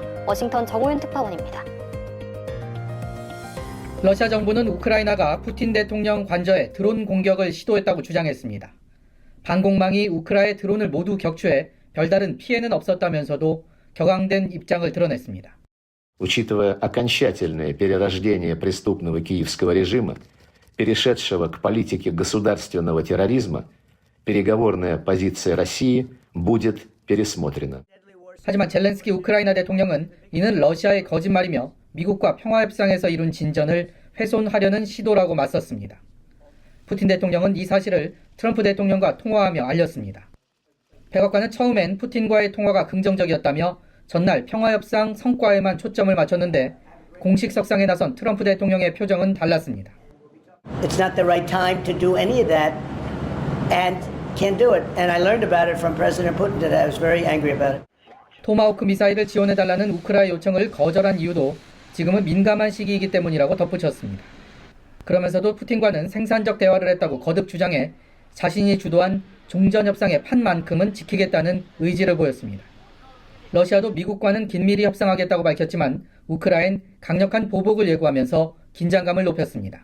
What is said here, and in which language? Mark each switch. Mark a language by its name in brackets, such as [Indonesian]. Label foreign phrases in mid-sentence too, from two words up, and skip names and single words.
[Korean] 워싱턴 정호윤 특파원입니다. 러시아 정부는 우크라이나가 푸틴 대통령 관저에 드론 공격을 시도했다고 주장했습니다. 반공망이 우크라의 드론을 모두 격추해 별다른 피해는 없었다면서도 격앙된 입장을 드러냈습니다. [Russian] Учитывая окончательное перерождение преступного киевского режима, перешедшего к политике государственного терроризма, переговорная позиция России будет пересмотрена. [Korean] 하지만 젤렌스키 우크라이나 대통령은 이는 러시아의 거짓말이며 미국과 평화협상에서 이룬 진전을 훼손하려는 시도라고 맞섰습니다. 푸틴 대통령은 이 사실을 트럼프 대통령과 통화하며 알렸습니다. 백악관은 처음엔 푸틴과의 통화가 긍정적이었다며 전날 평화협상 성과에만 초점을 맞췄는데 공식 석상에 나선 트럼프 대통령의 표정은 달랐습니다. [English] It's not the right time to do any of that and can't do it. And I learned about it from President Putin today. I was very angry about it. [Korean] 토마호크 미사일을 지원해달라는 우크라이나 요청을 거절한 이유도 지금은 민감한 시기이기 때문이라고 덧붙였습니다. 그러면서도 푸틴과는 생산적 대화를 했다고 거듭 주장해 자신이 주도한 종전협상의 판만큼은 지키겠다는 의지를 보였습니다. 러시아도 미국과는 긴밀히 협상하겠다고 밝혔지만 우크라이나는 강력한 보복을 예고하면서 긴장감을 높였습니다.